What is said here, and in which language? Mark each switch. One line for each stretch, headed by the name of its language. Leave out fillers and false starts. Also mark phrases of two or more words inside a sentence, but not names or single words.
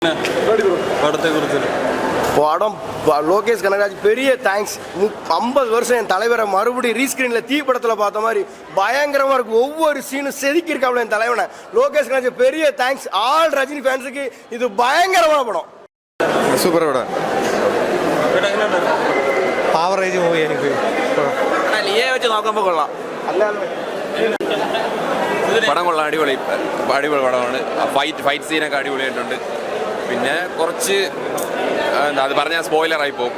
Tamil: படம் லோகேஷ் கனகராஜ் பெரிய தேங்க்ஸ். 50 வருஷம் என் தலைவரை மறுபடியும் ரீஸ்கிரீனில் தீ படத்தில் பார்த்த மாதிரி பயங்கரமாக இருக்கும். ஒவ்வொரு சீனும் செதுக்கி இருக்காப்ல என் தலைவனை. லோகேஷ் கனகராஜ் பெரிய தேங்க்ஸ். ஆல் ரஜினி ஃபேன்ஸுக்கு இது பயங்கரமான படம். சூப்பர் படம்.
English: average movie
Malayalam: എനിക്ക് വെച്ച് നോക്കുമ്പോൾ കൊള്ളാം. പടം കൊള്ളാം. അടിപൊളി പടമാണ്. ഫൈറ്റ് സീനൊക്കെ അടിപൊളിയായിട്ടുണ്ട്. പിന്നെ കുറച്ച് എന്താ അത് പറഞ്ഞാൽ സ്പോയിലറായി പോകും.